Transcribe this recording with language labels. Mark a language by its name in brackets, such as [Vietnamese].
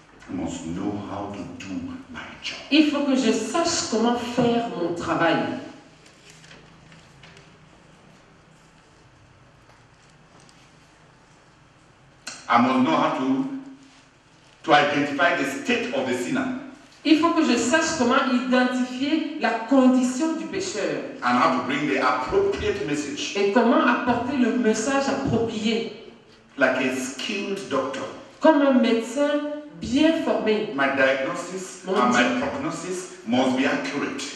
[English] I must know how to do my job. [French] Il faut que je sache comment faire mon travail. [English] I must know how to identify the state of the sinner [French] Il faut que je sache comment identifier la condition du pécheur [English] and how to bring the appropriate message, [French] et comment apporter le message approprié, [English] like a skilled doctor. [French] comme un médecin bien formé. [English] My diagnosis and my prognosis must be accurate.